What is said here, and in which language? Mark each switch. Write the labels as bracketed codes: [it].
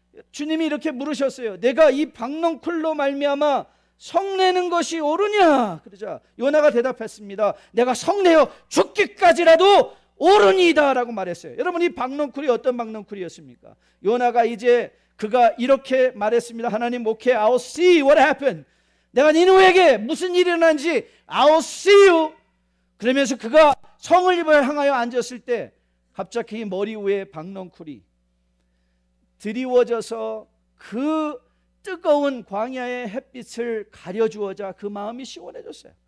[ko] 주님이 이렇게 물으셨어요. 내가 이 박넝쿨로 말미암아 성내는 것이 옳으냐? 그러자 요나가 대답했습니다. 내가 성내어 죽기까지라도 옳으니이다 라고 말했어요. 여러분, 이 박넝쿨이 어떤 박넝쿨이었습니까? 요나가 이제 그가 이렇게 말했습니다. [en] 하나님, 오케이, I'll see what happened. [ko] 내가 니느웨에게 무슨 일이 일어난지 [en] I'll see you. [ko] 그러면서 그가 성을 향하여 앉았을 때 갑자기 머리 위에 박넝쿨이 드리워져서 그 뜨거운 광야의 햇빛을 가려주어자 그 마음이 시원해졌어요.